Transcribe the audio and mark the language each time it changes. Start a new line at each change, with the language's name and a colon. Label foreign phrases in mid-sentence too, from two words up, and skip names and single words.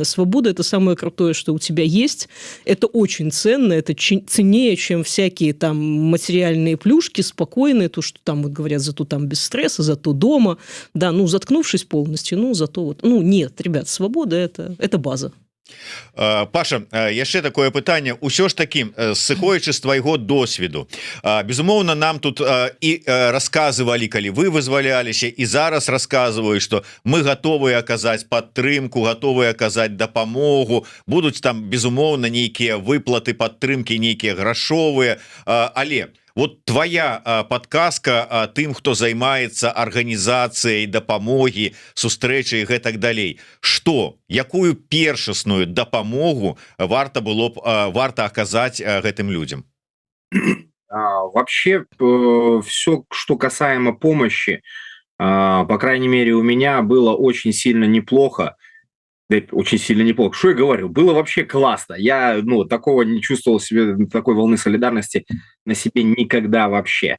Russian: Свобода – это самое крутое, что у тебя есть. Это очень ценно, это ценнее, чем всякие там материальные плюшки, спокойные, то, что там говорят, зато там без стресса, зато дома. Да, заткнувшись полностью, зато нет, ребят, свобода это база.
Belarusian: Паша, яшчэ такое пытанне, ўсё ж таки, сыходзячы з твайго досведу, безумоўна, нам тут і расказвалі, калі вы вызваляліся, і зараз расказваюць, што мы гатовыя аказаць падтрымку, гатовыя аказаць дапамогу, будуць там безумоўна нейкія выплаты падтрымкі, нейкія грашовыя, але твоя подказка тым, хто займаецца арганізацыяй дапамогі, сустрэчай і гэтак далей, якую першасную дапамогу варта аказаць гэтым людям?
Russian: Вообще, все, что касаемо помощи, по крайней мере, у меня было очень сильно неплохо. Очень сильно неплохо. Что я говорю? Было вообще классно. Я, такого не чувствовал себе, такой волны солидарности на себе никогда вообще.